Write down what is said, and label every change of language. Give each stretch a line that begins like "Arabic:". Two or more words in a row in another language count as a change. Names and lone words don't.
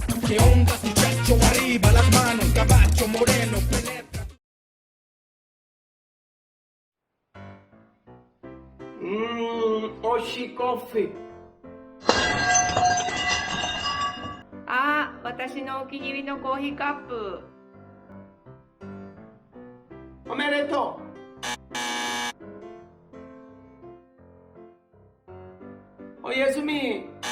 Spanish: Que onda muchacho arriba las manos, caballo moreno penetra.
Japanese: おいしいコーヒー。ああ、私のお気に入りのコーヒーカップ。おめでとう。おやすみ。